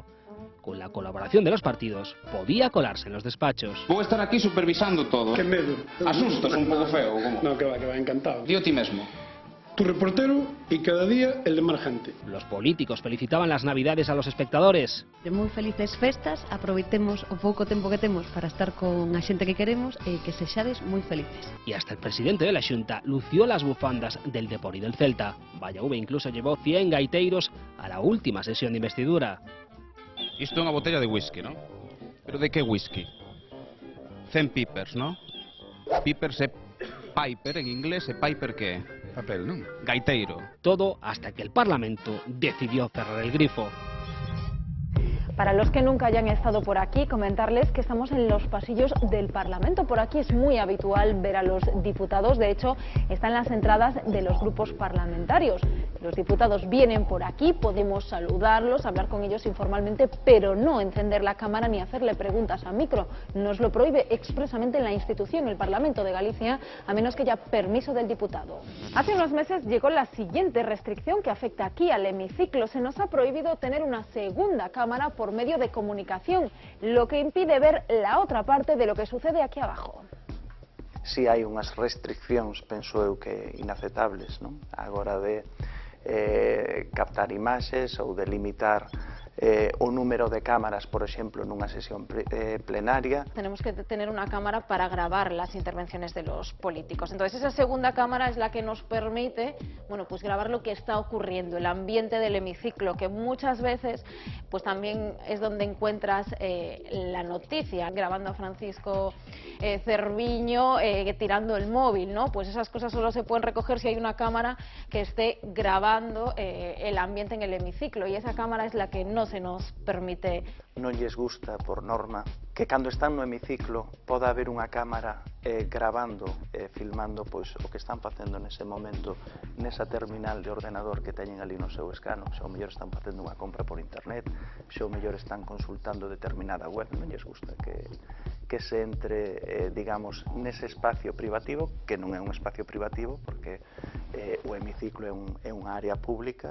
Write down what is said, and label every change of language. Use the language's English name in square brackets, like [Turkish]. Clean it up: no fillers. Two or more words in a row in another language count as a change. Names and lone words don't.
[Spanish] Con la colaboración de los partidos, podía colarse en los despachos. [Galician] Vou estar aquí supervisando todo. Qué medo. Asustas un pouco feo, como? [Spanish] No, que va, encantado. [Galician] Dío ti mesmo. [Spanish] Tu reportero y cada día el de más gente. Los políticos felicitaban las Navidades a los espectadores. [Galician] De moi felices festas, aproveitemos o pouco tempo que temos para estar con a xente que queremos e que sexades moi felices. [Spanish] Y hasta el presidente de la Xunta lució las bufandas del Depor y del Celta. Vaya V incluso llevó 100 gaiteiros a la última sesión de investidura. [Galician] Isto é unha botella de whisky, ¿no? Pero de que whisky? 100 Pipers, ¿no? Pipers é Piper en inglés, e Piper que papel, non? Gaiteiro. [Spanish] Todo hasta que el Parlamento decidió cerrar el grifo. Para los que nunca hayan estado por aquí, comentarles que estamos en los pasillos del Parlamento. Por aquí es muy habitual ver a los diputados, de hecho están las entradas de los grupos parlamentarios. Los diputados vienen por aquí, podemos saludarlos, hablar con ellos informalmente, pero no encender la cámara ni hacerle preguntas a micro. Nos lo prohíbe expresamente la institución, el Parlamento de Galicia, a menos que haya permiso del diputado. Hace unos meses llegó la siguiente restricción que afecta aquí al hemiciclo. Se nos ha prohibido tener una segunda cámara por medio de comunicación, lo que impide ver la otra parte de lo que sucede aquí abajo. [Galician] Si hai unhas restriccións, penso eu que inaceptables, non? Agora de captar imaxes ou de limitar o número de cámaras, por exemplo, nunha sesión plenaria. [Spanish] Tenemos que tener una cámara para grabar las intervenciones de los políticos. Entonces esa segunda cámara es la que nos permite, bueno, pues grabar lo que está ocurriendo, el ambiente del hemiciclo, que muchas veces pues también es donde encuentras la noticia, grabando a Francisco Cerviño tirando el móvil, ¿no? Pues esas cosas solo se pueden recoger si hay una cámara que esté grabando el ambiente en el hemiciclo, y esa cámara es la que no se nos permite. [Galician] Non lles gusta, por norma, que cando están no hemiciclo poda haber unha cámara grabando, filmando pois o que están facendo nese momento nesa terminal de ordenador que teñen ali no seu escano. Se ao mellor están facendo unha compra por internet, se ao mellor están consultando determinada web, non lles gusta que se entre, digamos, nese espacio privativo, que non é un espacio privativo, porque o hemiciclo é unha área pública.